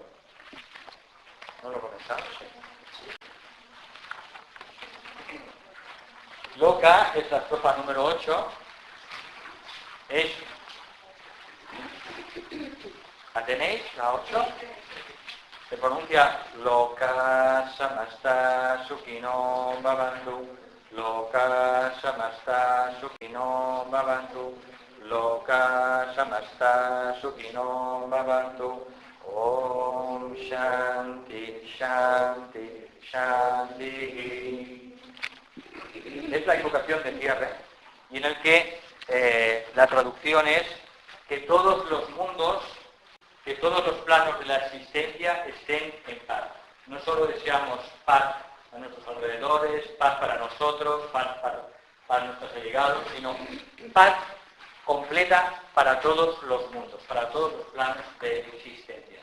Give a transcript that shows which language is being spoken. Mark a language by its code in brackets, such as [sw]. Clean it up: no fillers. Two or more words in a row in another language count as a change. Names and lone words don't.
[es] ¿No lo comentamos? Loka es la estrofa número 8. ¿La tenéis? La 8. Se pronuncia [sa] लोका समस्ता सुखिनो भवन्तु. लोका समस्ता सुखिनो भवन्तु. लोका समस्ता सुखिनो भवन्तु. ॐ शान्ति शान्ति शान्ति. [es] Es la invocación de cierre y en el que la traducción es que todos los mundos, que todos los planos de la existencia estén en paz. No solo deseamos paz a nuestros alrededores, paz para nosotros, paz para nuestros allegados, sino paz completa para todos los mundos, para todos los planos de existencia.